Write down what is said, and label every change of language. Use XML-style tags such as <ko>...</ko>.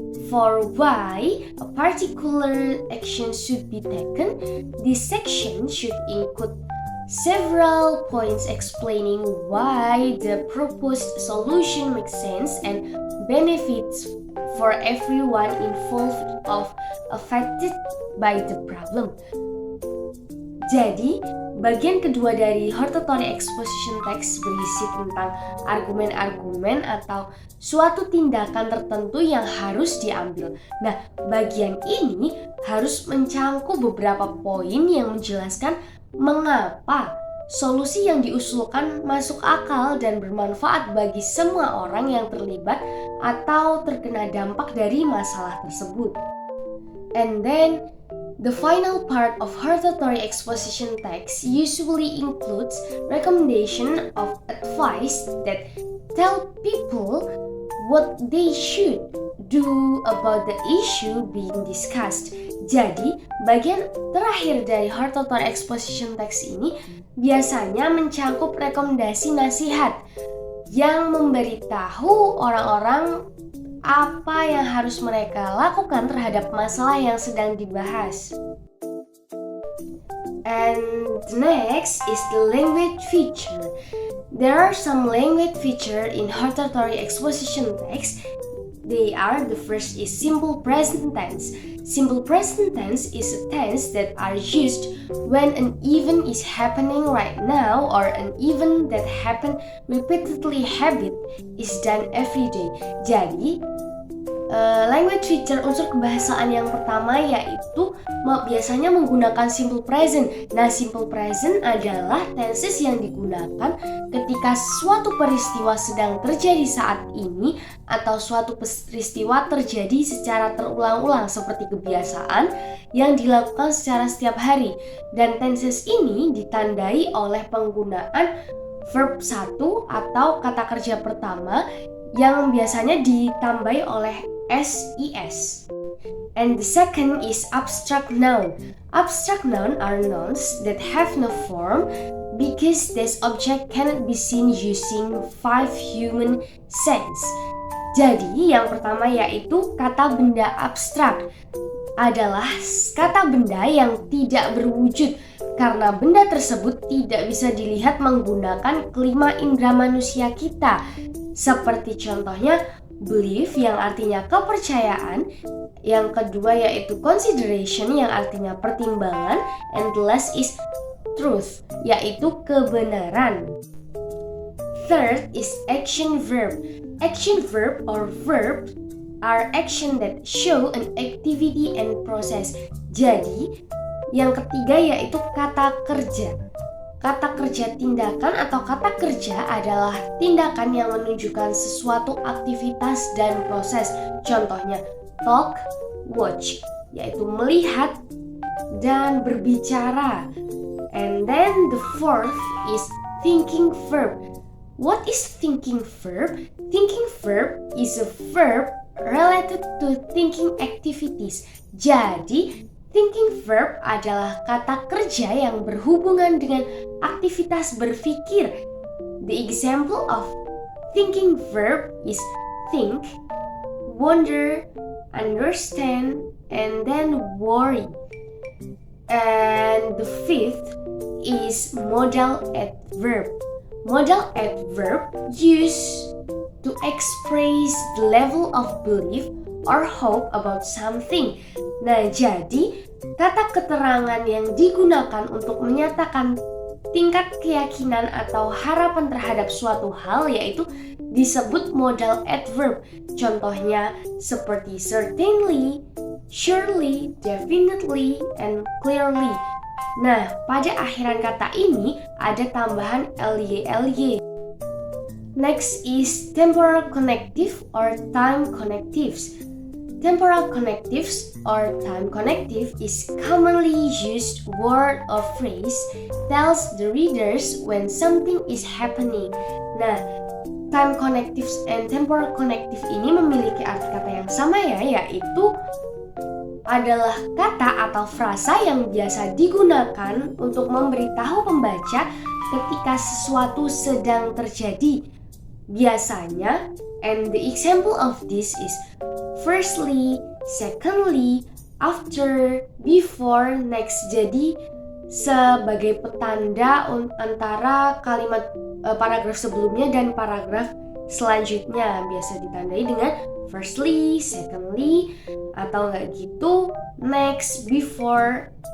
<en>For why a particular action should be taken, this section should include several points explaining why the proposed solution makes sense and benefits for everyone involved or affected by the problem.</en> <id>Jadi, bagian kedua dari hortatory exposition text berisi tentang argumen-argumen atau suatu tindakan tertentu yang harus diambil. Nah, bagian ini harus mencangkup beberapa poin yang menjelaskan mengapa solusi yang diusulkan masuk akal dan bermanfaat bagi semua orang yang terlibat atau terkena dampak dari masalah tersebut.</id> <en>And then, the final part of hortatory exposition text usually includes recommendation of advice that tell people what they should do about the issue being discussed.</en> <id>Jadi, bagian terakhir dari hortatory exposition text ini biasanya mencakup rekomendasi nasihat yang memberitahu orang-orang apa yang harus mereka lakukan terhadap masalah yang sedang dibahas.</id> <en>And next is the language feature. There are some language feature in hortatory exposition text. They are, the first is simple present tense. Simple present tense is a tense that are used when an event is happening right now or an event that happen repeatedly habit is done every day.</en> <id>Jadi, language feature unsur kebahasaan yang pertama yaitu biasanya menggunakan simple present. Nah, simple present adalah tenses yang digunakan ketika suatu peristiwa sedang terjadi saat ini atau suatu peristiwa terjadi secara terulang-ulang seperti kebiasaan yang dilakukan secara setiap hari. Dan tenses ini ditandai oleh penggunaan verb 1 atau kata kerja pertama yang biasanya ditambahi oleh SIS.</id> <en>And the second is abstract noun. Abstract noun are nouns that have no form because this object cannot be seen using 5 human sense.</en> <id>Jadi yang pertama yaitu kata benda abstrak adalah kata benda yang tidak berwujud karena benda tersebut tidak bisa dilihat menggunakan kelima indera manusia kita. Seperti contohnya belief yang artinya kepercayaan, yang kedua yaitu consideration yang artinya pertimbangan,</id> <en>and the last is truth</en> <id>yaitu kebenaran.</id> <en>Third is action verb. Action verb or verb are action that show an activity and process.</en> <id>Jadi yang ketiga yaitu kata kerja. Kata kerja tindakan atau kata kerja adalah tindakan yang menunjukkan sesuatu aktivitas dan proses. Contohnya talk, watch, yaitu melihat dan berbicara.</id> <en>And then the fourth is thinking verb. What is thinking verb? Thinking verb is a verb related to thinking activities.</en> <id>Jadi, thinking verb adalah kata kerja yang berhubungan dengan aktivitas berpikir.</id> <en>The example of thinking verb is think, wonder, understand, and then worry. And the fifth is modal adverb. Modal adverb used to express the level of belief or hope about something.</en> <id>Nah, jadi kata keterangan yang digunakan untuk menyatakan tingkat keyakinan atau harapan terhadap suatu hal yaitu disebut modal adverb. Contohnya seperti certainly, surely, definitely, and clearly. Nah, pada akhiran kata ini ada tambahan ly.</id> <en>Next is temporal connective or time connectives. Temporal connectives or time connective is commonly used word or phrase tells the readers when something is happening.</en> <id>Nah, time connectives and temporal connective ini memiliki arti kata yang sama yaitu adalah kata atau frasa yang biasa digunakan untuk memberitahu pembaca ketika sesuatu sedang terjadi. Biasanya,</id> <en>and the example of this is firstly, secondly, after, before, next.</en> <id>Jadi sebagai petanda antara kalimat paragraf sebelumnya dan paragraf selanjutnya biasa ditandai dengan firstly, secondly, atau enggak gitu, next, before.</id>